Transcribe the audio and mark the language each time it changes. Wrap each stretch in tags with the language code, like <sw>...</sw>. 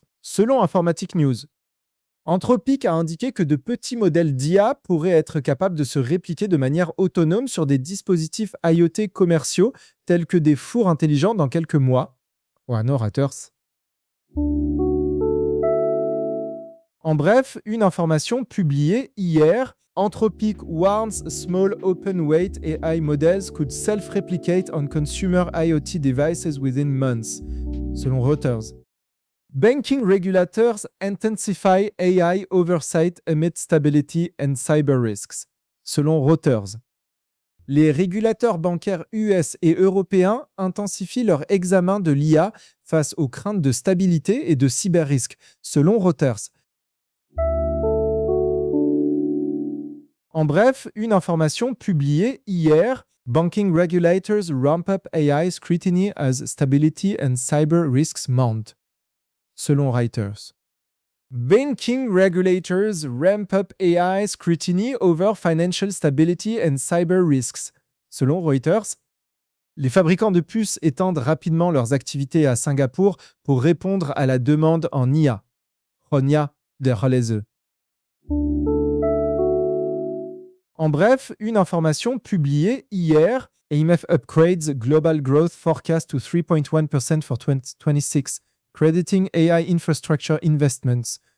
<fr>Selon Informatique News, Anthropic a indiqué que de petits modèles d'IA pourraient être capables de se répliquer de manière autonome sur des dispositifs IoT commerciaux tels que des fours intelligents dans quelques mois. Warner Reuters. En bref, une information publiée hier.</fr> <en>Anthropic warns small open weight AI models could self-replicate on consumer IoT devices within months, selon Reuters. Banking regulators intensify AI oversight amid stability and cyber risks, selon Reuters.</en> <fr>Les régulateurs bancaires US et européens intensifient leur examen de l'IA face aux craintes de stabilité et de cyber-risques, selon Reuters. En bref, une information publiée hier,</fr> <en>« Banking regulators ramp up AI scrutiny as stability and cyber risks mount », selon Reuters. Banking regulators ramp up AI scrutiny over financial stability and cyber risks.</en> <fr>Selon Reuters, les fabricants de puces étendent rapidement leurs activités à Singapour pour répondre à la demande en IA. Ronia de Rolese. En bref, une information publiée hier,</fr> <en>IMF upgrades global growth forecast to 3.1% for 2026, crediting AI infrastructure investments.</en>